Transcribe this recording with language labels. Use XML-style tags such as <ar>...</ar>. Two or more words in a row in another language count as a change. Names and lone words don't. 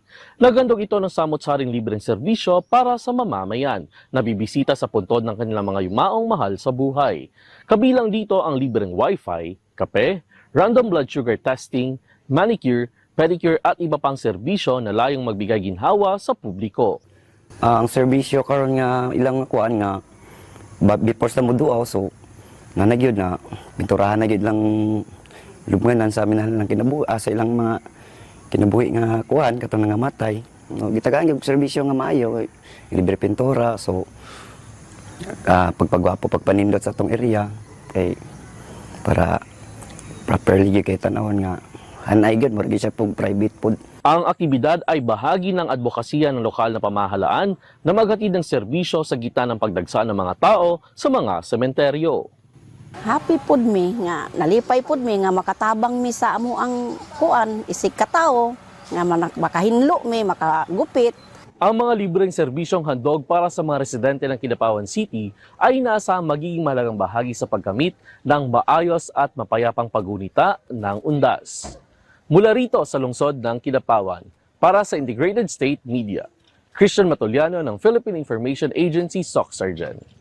<tl>Nagandog ito ng samot-saring libreng serbisyo para sa mamamayan na bibisita sa puntod ng kanilang mga yumaong mahal sa buhay. Kabilang dito ang libreng wifi, kape,</tl> <en>random blood sugar testing,</en> <tl>manicure, pedicure at iba pang serbisyo na layong magbigay ginhawa sa publiko.</tl> <ceb>Ang serbisyo karon nga ilang kuan nga before sa muduaw, so nanagyod na pinturahan na gyud lang lubnganan sa amin ng kinabuhi sa ilang mga kinabuhi nga kuan katong nga matay. No, gitagaan gyud serbisyo nga maayo, libre pintura, so pagpagwapo pagpanindot sa atong area kay para properly gyud kay tan-awon nga hanay gyud murag siya pug private pod.</ceb> <tl>Ang aktibidad ay bahagi ng advokasya ng lokal na pamahalaan na maghatid ng serbisyo sa gitna ng pagdagsa ng mga tao sa mga sementeryo.</tl> <ceb>Happy pud mi nga nalipay pud mi nga makatabang mi sa amo ang kuan isig ka tawo nga makahinlo mi makagupit.</ceb> <tl>Ang mga libreng serbisyong handog para sa mga residente ng Kidapawan City ay inaasahang magiging mahalagang bahagi sa pagkamit ng maayos at mapayapang paggunita ng Undas. Mula rito sa lungsod ng Kidapawan, para sa Integrated State Media, Christian Matuliano ng Philippine Information Agency, Soccergen.</tl>